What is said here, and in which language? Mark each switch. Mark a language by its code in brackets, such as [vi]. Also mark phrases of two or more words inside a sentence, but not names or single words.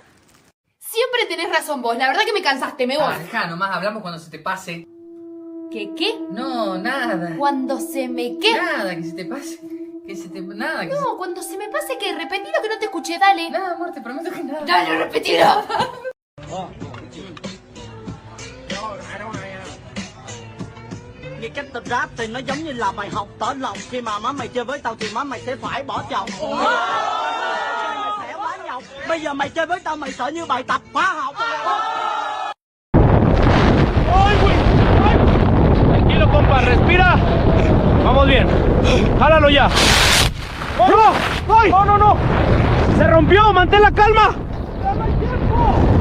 [es] Siempre tenés razón vos, la verdad que me cansaste, me voy. Dejá, nomás hablamos cuando se te pase. ¿Qué? No, nada. Cuando se me qué. Nada, que se te pase. Que se te... Nada, que No, cuando se me pase que repetilo que no te escuché, dale. Nada, amor, te prometo que nada. Dale, repetilo. [vi] Nghe cách tập rap thì nó giống như là bài học tỏ lòng. Khi mà má mày chơi với tao thì má mày sẽ phải bỏ chồng. Mày sẽ quá nhọc. Bây giờ mày chơi với tao mày sợ như bài tập hóa học. [es] Tranquilo, compa, respira. Vamos bien. Jálalo ya. ¡No! ¡No, no, no! ¡Se rompió! ¡Mantén la calma! ¡Ya no hay tiempo!